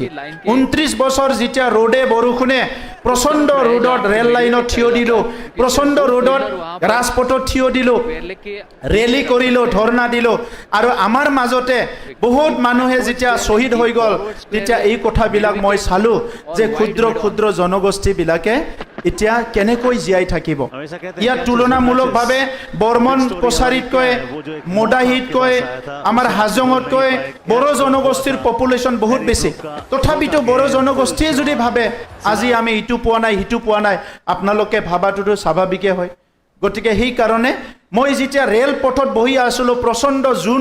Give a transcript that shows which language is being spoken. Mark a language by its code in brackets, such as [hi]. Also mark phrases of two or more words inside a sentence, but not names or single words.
[as] 29 বছৰ যেতিয়া ৰ'দে বৰষুণে প্ৰচণ্ড ৰ'দত ৰেল লাইনত থিয় দিলোঁ, প্ৰচণ্ড ৰ'দত ৰাজপথত থিয় দিলোঁ, ৰেলী কৰিলোঁ, ধৰ্ণা দিলোঁ, আৰু আমাৰ মাজতে বহুত মানুহে যেতিয়া শ্বহীদ হৈ গ'ল, তেতিয়া এই কথাবিলাক মই চালোঁ যে ক্ষুদ্ৰ জনগোষ্ঠীবিলাকে এতিয়া কেনেকৈ জীয়াই থাকিব [hi] हमेशा कहते हैं [as] ইয়াত [hi] कि [as] তুলনামূলকভাৱে বৰ্মন কছাৰীতকৈ মদাহীতকৈ আমাৰ হাজঙতকৈ বড়ো জনগোষ্ঠীৰ পপুলেশ্যন বহুত বেছি তথাপিতো বড়ো জনগোষ্ঠীয়ে যদি ভাবে আজি আমি ইটো পোৱা নাই সিটো পোৱা নাই আপোনালোকে ভাবাটোতো স্বাভাৱিকে হয় গতিকে সেইকাৰণে মই যেতিয়া ৰেল পথত বহি আছিলোঁ প্ৰচণ্ড জুন